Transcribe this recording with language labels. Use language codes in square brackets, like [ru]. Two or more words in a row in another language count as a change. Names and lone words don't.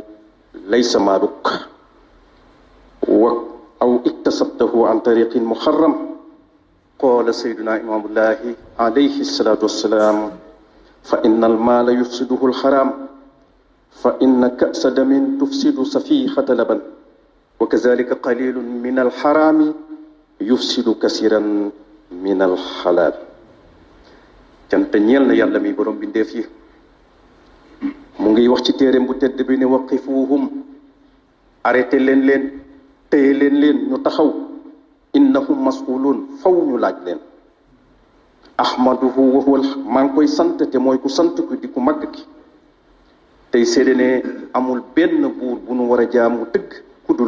[ar] ليس مالك أو اكتسبته عن طريق محرم قال سيدنا إمام الله عليه الصلاة والسلام فإن المال يفسده الحرام فإن كأس دم تفسد سفيحة لبن وكذلك قليل من الحرام يفسد كثيرا من الحلال [wo] cant ñeel na yàlla mi borom bindeef yi mu ngi wax ci téereem bu tedd bi ne waqifuhum arrêté leen téye leen ñu taxaw [ar] إنهم مسؤولون [wo] faw ñu laaj leen [ar] أحمده وهو [wo] maa ngi koy sant te mooy ku sant ku di ku màgg ki tey seede ne amul benn buur bu nu war a jaamu dëgg ku dul